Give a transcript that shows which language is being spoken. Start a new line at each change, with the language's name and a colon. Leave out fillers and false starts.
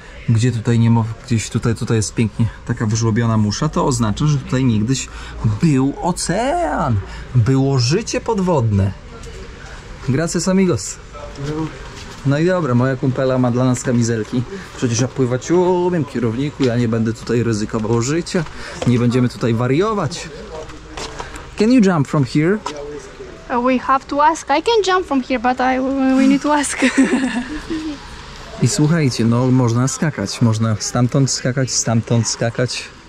Polish: Gdzie tutaj nie ma, gdzieś tutaj jest pięknie taka wyżłobiona musza, to oznacza, że tutaj niegdyś był ocean, było życie podwodne.
Spanish: Gracias amigos.
Polish: No i dobra, moja kumpela ma dla nas kamizelki. Przecież ja pływać umiem, kierowniku, ja nie będę tutaj ryzykował życia, nie będziemy tutaj wariować.
English: Can you jump from here? We have to ask. I can jump from here, but we need to ask.
Polish: I słuchajcie, no można skakać, można stamtąd skakać.